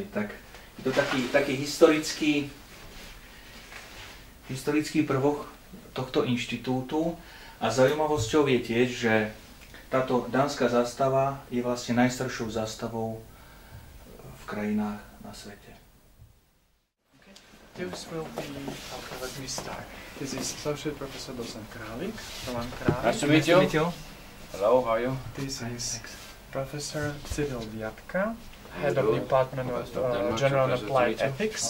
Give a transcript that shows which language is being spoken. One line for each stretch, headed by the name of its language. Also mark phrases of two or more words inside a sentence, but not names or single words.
Slovak: Tak je to taký historický prvok tohto inštitútu a zaujímavosťou je tiež, že táto dánska zástava je vlastne najstaršou zástavou v krajinách na svete.
English: This will be, let me start. This is Associate Professor Docent Králik. Nice to meet you. Hello, how are you? This is Professor Cyril Viatka, Head of Department of General and Applied Ethics.